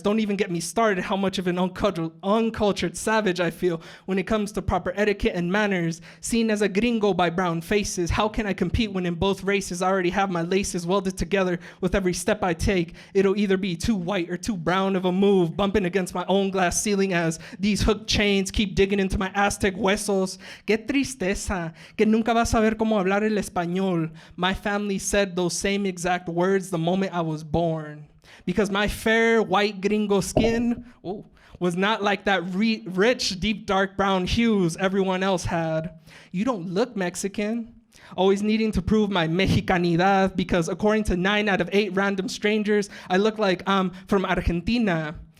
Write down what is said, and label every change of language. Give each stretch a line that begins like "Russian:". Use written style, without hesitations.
English: Don't even get me started how much of an uncultured savage I feel when it comes to proper etiquette and manners. Seen as a gringo by brown faces, how can I compete when in both races I already have my laces welded together with every step I take? It'll either be too white or too brown of a move, bumping against my own glass ceiling as these hooked chains keep digging into my Aztec huesos.
Spanish: Qué tristeza, que nunca vas a ver cómo hablar el español.
English: My family said those same exact words the moment I was born. Because my fair white gringo skin was not like that rich, deep, dark brown hues everyone else had. You don't look Mexican. Always needing to prove my Mexicanidad because according to 9 out of 8 random strangers, I look like I'm from Argentina.